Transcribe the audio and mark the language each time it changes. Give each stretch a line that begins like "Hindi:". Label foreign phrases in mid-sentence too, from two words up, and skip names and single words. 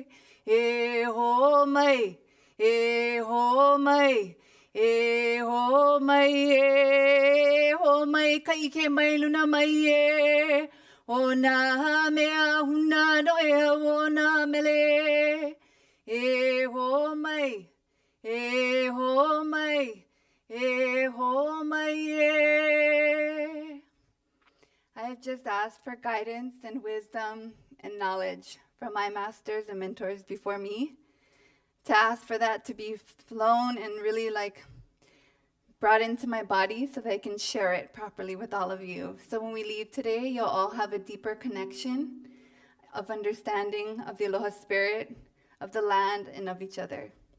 Hawaiian: E ho mai, e ho mai, e ho mai, e ho mai kai ke mai luna mai e. O na mea huna no e o na mele. E ho mai, e ho mai, e ho mai e.
English: I have just asked for guidance and wisdom and knowledge from my masters and mentors before me, to ask for that to be flown and really brought into my body so that I can share it properly with all of you. So when we leave today, you'll all have a deeper connection of understanding of the Aloha spirit, of the land, and of each other.